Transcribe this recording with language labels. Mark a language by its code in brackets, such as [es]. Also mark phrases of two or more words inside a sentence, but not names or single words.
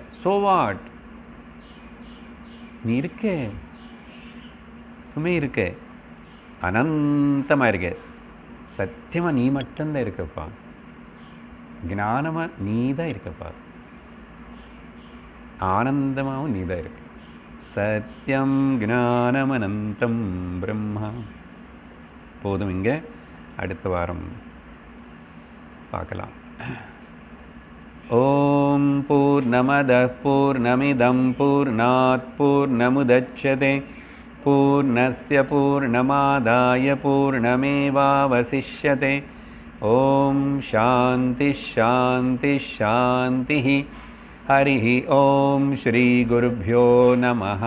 [en] so what, [ta] நீ இருக்கே, இருக்க, அனந்தமாக இருக்க, சத்தியமாக நீ மட்டும்தான் இருக்கப்பா, ஞானமாக நீ தான் இருக்கப்பா, ஆனந்தமாகவும் நீ தான் இருக்க. [sa] सत्यं ज्ञानम् अनन्तं ब्रह्म. [ta] போதும், இங்கே அடுத்த வாரம் பார்க்கலாம். [sa] ॐ पूर्णमदः पूर्णमिदं पूर्णात् पूर्णमुदच्यते पूर्णस्य पूर्णमादाय पूर्णमेवावशिष्यते. ॐ शान्ति शान्ति शान्ति. हरिः ओम श्री गुरुभ्यो नमः.